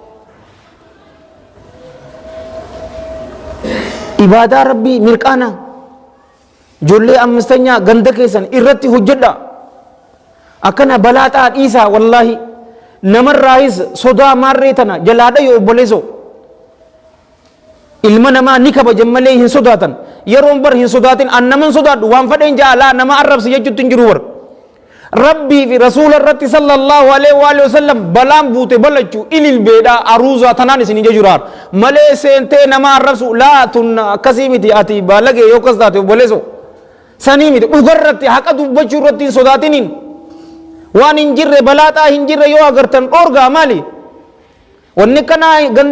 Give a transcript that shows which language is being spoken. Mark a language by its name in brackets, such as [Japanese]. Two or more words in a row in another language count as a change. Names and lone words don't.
[Oromo] ibaadaa rabbii mirqaana ijoollee ammistanyaa ganda keessan irratti hojjedha akkana balaaxaa dhiisaa wallaahi namarraayis sodaa maarree tana jalaadha yoo obboleeso ilma namaa ni kabajan malee hin sodaatan yeroon bar hin sodaatin an naman sodaadhu waan fadheen jaalaa nama arrabsi jechuutti hin jiru bar rabbii fi rasuula irratti [Arabic] صلى الله عليه وسلم [Oromo] balaan buute balachuu ilil beedhaa aruuzaa tanaan isin jejuraan malee seentee nama arrabsu laa tunna akkasii miti ati baalagee yoo kas taate obboleeso sanii miti dhugarratti haqa dubbachuu irratti hin sodaatiniin waan hin jirre balaaxaa hin jirre yoo agartan dhoorgaa maali wanni kanaa ganda